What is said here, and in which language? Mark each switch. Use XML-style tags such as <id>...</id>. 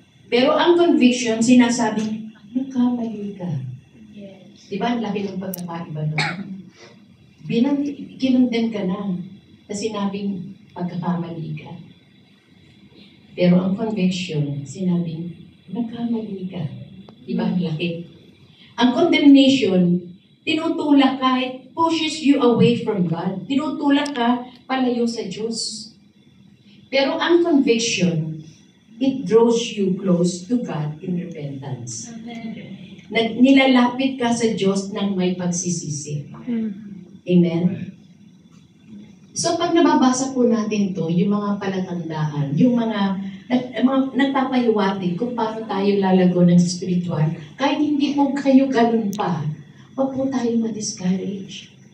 <tl>Pero ang conviction, sinasabing nagkamali ka. Diba, ang laki ng pagkakaiba doon. Kinondem ka na na sinabing pagkakamali ka. Pero ang conviction, sinabing nagkamali ka. Diba, ang laki. Ang condemnation, tinutulak ka,</tl> <en>it pushes you away from God.</en> <tl>Tinutulak ka palayo sa Diyos. Pero ang conviction,</tl> <en>it draws you close to God in repentance.</en> <tl>Nilalapit ka sa Diyos ng may pagsisisi. Amen? So pag nababasa po natin to, yung mga palatandaan, yung mga nagpapahiwatig kung paano tayo lalago ng spiritual, kahit hindi po kayo ganun pa, huwag po tayo ma-discourage.</tl>